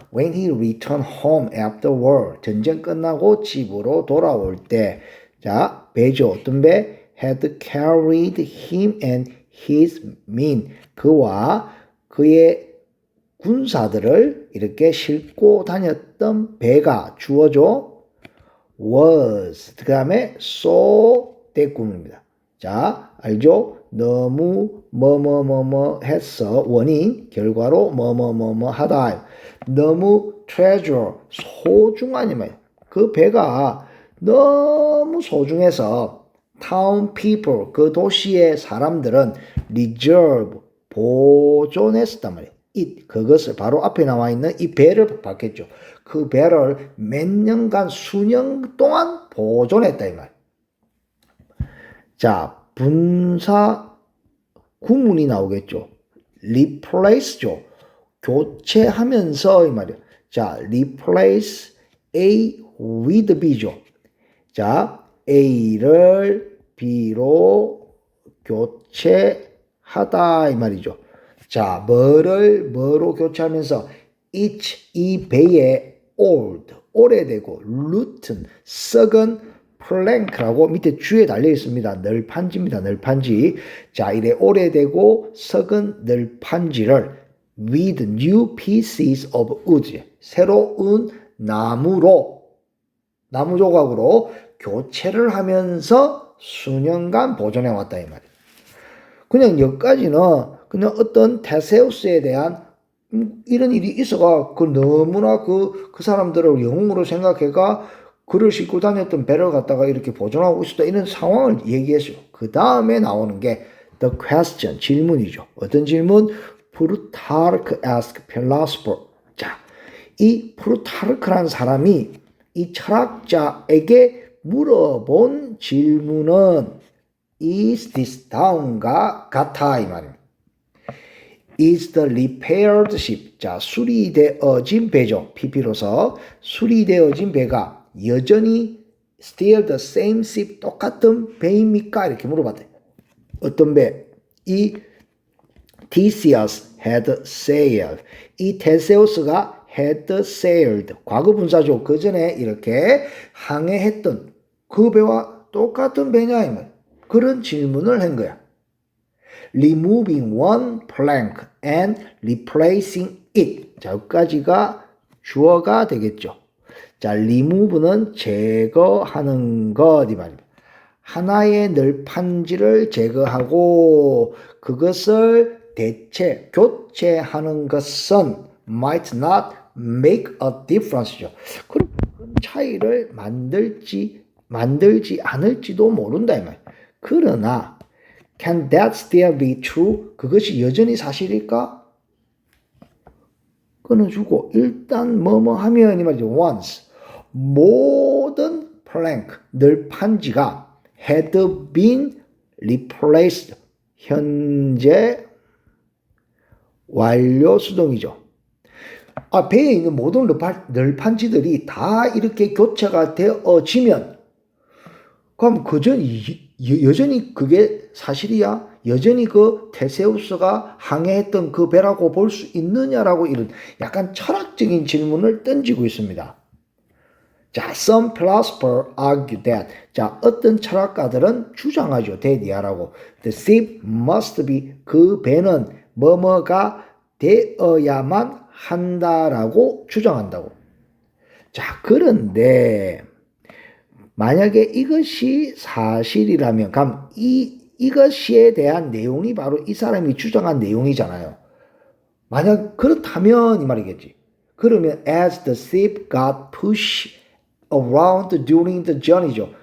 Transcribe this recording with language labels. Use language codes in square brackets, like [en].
[en] When he returned home after war, [ko] 전쟁 끝나고 집으로 돌아올 때, 자 배죠. 어떤 배? [en] Had carried him and his men. [ko] 그와 그의 군사들을 이렇게 싣고 다녔던 배가 주어져 was. 그 다음에 so 대꾸입니다. 자, 알죠? 너무 뭐뭐뭐뭐 했어. 원인, 결과로 뭐뭐뭐뭐 하다. 너무 treasure, 소중하니만. 그 배가 너무 소중해서 town people, 그 도시의 사람들은 reserve, 보존했었단 말이에요. 그것을 바로 앞에 나와 있는 이 배를 받겠죠. 그 배를 몇 년간 수년 동안 보존했다 이 말. 자, 분사 구문이 나오겠죠. replace죠. 교체하면서 이 말이에요. 자, replace A with B죠. 자, A를 B로 교체하다 이 말이죠. 자, 뭐로 교체하면서 each, 이 배의 old, 오래되고 rotten, 썩은 plank라고 밑에 줄에 달려 있습니다. 널판지입니다. 널판지. 자, 이래 오래되고 썩은 널판지를 [en] with new pieces of wood, [ko] 새로운 나무 조각으로 교체를 하면서 수년간 보존해 왔다 이 말이에요. 그냥 여기까지는 그냥 어떤 테세우스에 대한 이런 일이 있어가 그 너무나 그 사람들을 영웅으로 생각해가 그를 싣고 다녔던 배를 갖다가 이렇게 보존하고 있었다 이런 상황을 얘기했어요. 그 다음에 나오는 게 the question 질문이죠. 어떤 질문? [en] Plutarch asked philosopher. [ko] 자, 이 플루타르크라는 사람이 이 철학자에게 물어본 질문은 [en] is this [ko] 다음과 같아 이 말입니다. [en] is the repaired ship. [ko] 자, 수리되어진 배죠. PP로서 수리되어진 배가 여전히 [en] still the same ship [ko] 똑같은 배입니까? 이렇게 물어봤대요. 어떤 배? 이 [en] Theseus had sailed. [ko] 이 테세우스가 [en] had sailed. [ko] 과거 분사죠. 그 전에 이렇게 항해했던 그 배와 똑같은 배냐 이 말. 그런 질문을 한 거야. [en] Removing one plank and replacing it. [ko] 자, 여기까지가 주어가 되겠죠. 자, remove는 제거하는 것 이 말입니다. 하나의 널판지를 제거하고 그것을 교체하는 것은 [en] might not make a difference [ko] 죠. 그런 차이를 만들지 않을지도 모른다 이 말. 그러나 [en] can that still be true? [ko] 그것이 여전히 사실일까? 끊어주고 일단 뭐뭐 하면 이 말이죠. once 모든 plank 널판지가 [en] had been replaced [ko] 현재 완료 수동이죠. 배에 있는 모든 널판지들이 다 이렇게 교체가 되어지면 그럼 여전히 그게 사실이야? 여전히 그 테세우스가 항해했던 그 배라고 볼 수 있느냐라고 이런 약간 철학적인 질문을 던지고 있습니다. [en] 자, some philosophers argue that. [ko] 자, 어떤 철학가들은 주장하죠. [en] 대디아라고. The ship must be. [ko] 그 배는 뭐뭐가 되어야만 한다라고 주장한다고. 자, 그런데 만약에 이것이 사실이라면 그럼 이것에 대한 내용이 바로 이 사람이 주장한 내용이잖아요. 만약 그렇다면 이 말이겠지. 그러면 [en] as the ship got pushed around during the journey죠.